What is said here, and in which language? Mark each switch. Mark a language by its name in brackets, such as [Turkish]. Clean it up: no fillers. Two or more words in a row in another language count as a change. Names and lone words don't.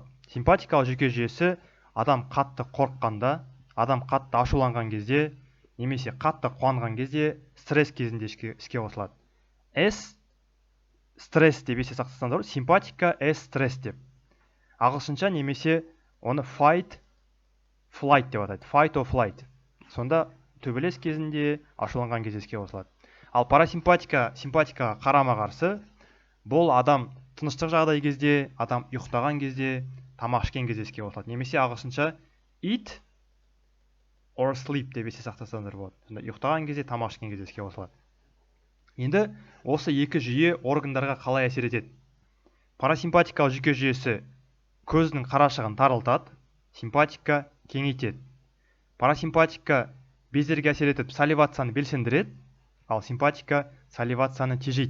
[Kazakh] Симпатикалық жүйке жүйесі адам қатты қорыққанда, адам қатты ашуланған кезде, немесе қатты қуанған кезде, стресс кезінде іске қосылады. S стресс деп есте сақтасаңыздар, симпатика S стресс деп. Ағылшынша немесе оны [English] fight flight [Kazakh] деп атайды. [English] Fight or flight. [Kazakh] Сонда төбелес кезінде, ашуланған кезде іске қосылады. Ал парасимпатика симпатикаға қарама-қарсы, бұл адам тыныштық жағдай кезде, адам ұйықтаған кезде, тамақ ішкен кезде іске қосылады. Немесе ағылшынша [English] eat or sleep [Kazakh] деп есте сақтасаңыздар болады. Сонда ұйықтаған кезде, тамақ ішкен кезде іске қосылады. Енді осы екі жүйе органдарға қалай әсер етеді? Парасимпатикалық жүйке жүйесі көздің қарашығын тарылтады, симпатика кеңейтеді. Парасимпатика бездерге әсер етіп саливацияны белсендіреді, ал симпатика саливацияны тежейді.